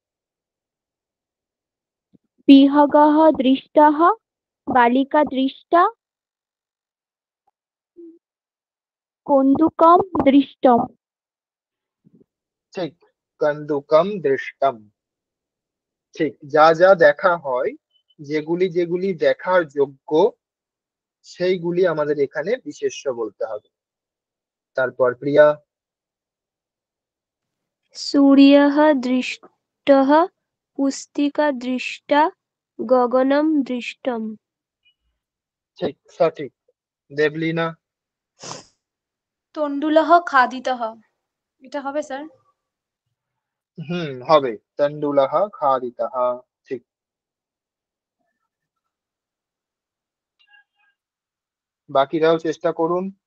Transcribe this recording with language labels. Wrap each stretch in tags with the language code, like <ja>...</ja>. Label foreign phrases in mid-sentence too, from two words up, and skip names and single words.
<sa>বিহগः দৃষ্টः, বালিকা দৃষ্টা, কন্দুকম দৃষ্টম। ঠিক, কন্দুকম দৃষ্টম।</sa> <bn>ঠিক, যা যা দেখা হয়, যেগুলি যেগুলি দেখার যোগ্য, সেইগুলি আমাদের এখানে বিশেষ্য বলতে হবে। তারপর প্রিয়া।</bn> <sa>सूर्यः दृष्टः, पुस्तिका दृष्टा, गगनं दृष्टम्।</sa> <bn>ঠিক, সঠিক। দেবলীনা।</bn> <sa>তণ্ডুলহ খাদিতহ,</sa> <bn>এটা হবে স্যার? হবে,</bn> <sa>তণ্ডুলः খাদিতः।</sa> <bn>ঠিক। বাকিরাও চেষ্টা করুন।</bn>